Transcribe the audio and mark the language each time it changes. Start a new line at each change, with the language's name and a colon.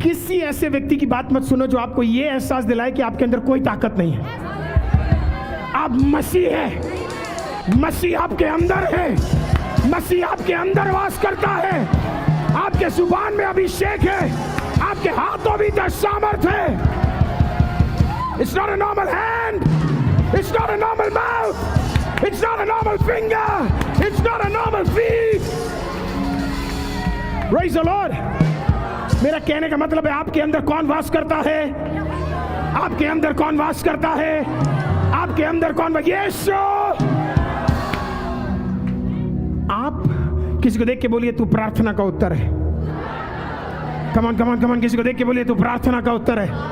Hindi: किसी ऐसे व्यक्ति की बात मत सुनो जो आपको ये एहसास दिलाए कि आपके अंदर कोई ताकत नहीं है। आप मसीह है, मसीह आपके अंदर है, मसीह आपके अंदर वास करता है, आपके जुबान में अभिषेक है, आपके हाथों भी सामर्थ है।
English: It's not a normal hand, it's not a normal mouth, it's not a normal finger, it's not a normal feet. Praise the Lord.
Hindi: मेरा कहने का मतलब है आपके अंदर कौन वास करता है, आपके अंदर कौन वास करता है, आपके अंदर कौन, यीशु। आप किसी को देख के बोलिए तू प्रार्थना का उत्तर है।
English: come on come on come on,
Hindi: किसी को देख के बोलिए तू प्रार्थना का उत्तर है।